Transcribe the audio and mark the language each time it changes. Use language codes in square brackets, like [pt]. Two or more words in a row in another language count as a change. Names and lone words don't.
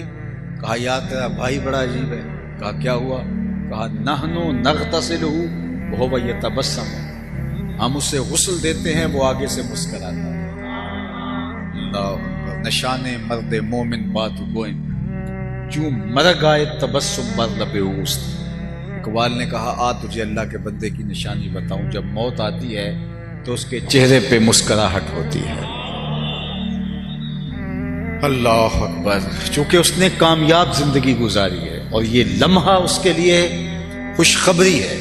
[ur] کہا یار تیرا بھائی بڑا عجیب ہے۔ کہا کیا ہوا؟ کہا [ar] نحنو نغتسلہ وہو یتبسم، [ur] ہم اسے غسل دیتے ہیں وہ آگے سے مسکراتا ہے۔ [fa] اللہ، نشان مرد مومن بات گوئن کیوں مرگ آئے تبسم بر لب اوست۔ [ur] اقبال نے کہا آ تجھے اللہ کے بندے کی نشانی بتاؤں، جب موت آتی ہے تو اس کے چہرے پہ مسکراہٹ ہوتی ہے۔ [ar] اللہ اکبر، [ur] چونکہ اس نے کامیاب زندگی گزاری ہے اور یہ لمحہ اس کے لیے خوشخبری ہے۔